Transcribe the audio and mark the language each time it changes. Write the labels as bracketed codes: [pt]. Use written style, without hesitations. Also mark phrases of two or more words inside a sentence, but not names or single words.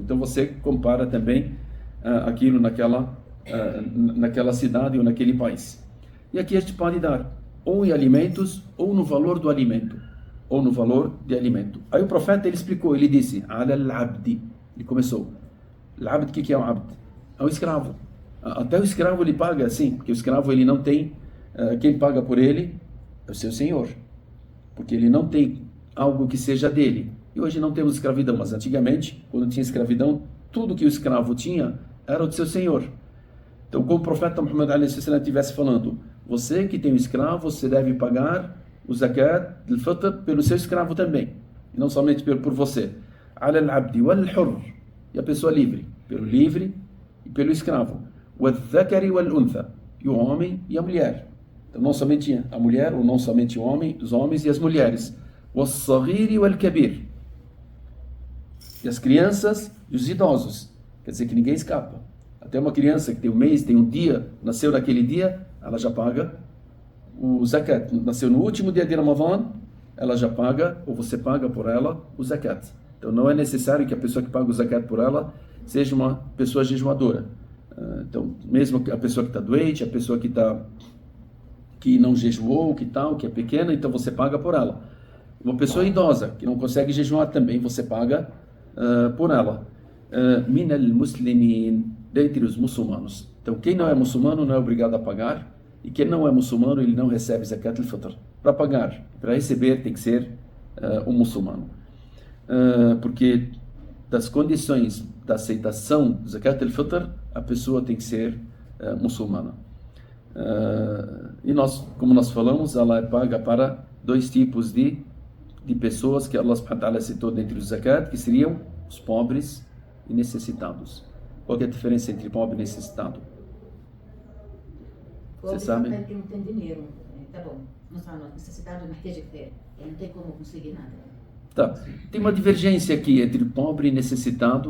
[pt] Então, você compara também aquilo naquela cidade ou naquele país. E aqui a gente pode dar ou em alimentos ou no valor do alimento. Ou no valor de alimento. Aí o profeta ele explicou, ele disse, [ar] على العبد, [pt] ele começou, al-abd, o que é o abd? É o escravo. Até o escravo ele paga assim, porque o escravo ele não tem, quem paga por ele é o seu senhor, porque ele não tem algo que seja dele. E hoje não temos escravidão, mas antigamente, quando tinha escravidão, tudo que o escravo tinha era o de seu senhor. Então, como o profeta Muhammad a.s. estivesse falando, você que tem um escravo, você deve pagar o Zakat al-Fitr pelo seu escravo também, e não somente por você. [ar] على العبد والحر, [pt] e a pessoa livre. pelo livre e pelo escravo. [ar] وَالذَّكَرِ وَالْأُنْثَى, [pt] e o homem e a mulher. Então não somente a mulher, ou não somente o homem, os homens e as mulheres. [ar] وَالصَّغِيرِ وَالْكَبِيرِ, [pt] e as crianças e os idosos. Quer dizer que ninguém escapa. Até uma criança que tem um mês, tem um dia, nasceu naquele dia, ela já paga o zakat. Nasceu no último dia de Ramadan, ela já paga, ou você paga por ela, o zakat. Então não é necessário que a pessoa que paga o zakat por ela seja uma pessoa jejuadora. Então, mesmo a pessoa que está doente, a pessoa que não jejuou, que é pequena, então você paga por ela. Uma pessoa idosa, que não consegue jejuar também, você paga por ela. [ar] من المسلمين, [pt] dentre os muçulmanos. Então, quem não é muçulmano não é obrigado a pagar, e quem não é muçulmano, ele não recebe zakat al-fitr. Para pagar, para receber, tem que ser um muçulmano. Porque das condições da aceitação do zakat al-fitr, a pessoa tem que ser muçulmana. E nós, como nós falamos, ela é paga para dois tipos de pessoas que Allah [ar] سبحانه وتعالى [pt] citou dentro do zakat, que seriam os pobres e necessitados. Qual é a diferença entre pobre e necessitado? Você sabe? Que não tem dinheiro. Tá bom. Não está necessitado, mas tem que ter. Ele não tem como conseguir nada. Tá. Tem uma divergência aqui entre pobre e necessitado.